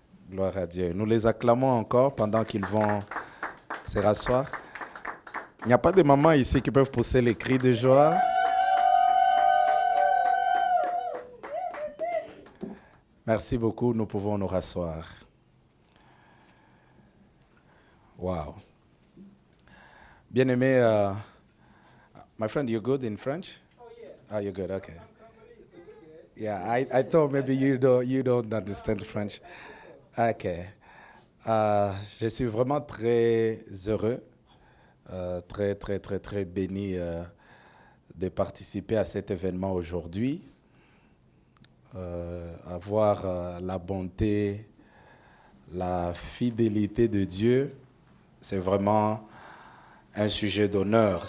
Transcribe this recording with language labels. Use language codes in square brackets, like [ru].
[fr] Gloire à Dieu. Nous les acclamons encore pendant qu'ils vont se rasseoir. Il n'y a pas de mamans ici qui peuvent pousser les cris de joie. Merci beaucoup, nous pouvons nous rasseoir. Wow. Bien-aimé, [en] my friend, you're good in French? Oh, yeah. Oh, you're good, okay. Yeah, I thought maybe you don't understand French. Okay. [fr] Je suis vraiment très heureux, très, très, très, très béni de participer à cet événement aujourd'hui. Avoir la bonté, la fidélité de Dieu, c'est vraiment un sujet d'honneur.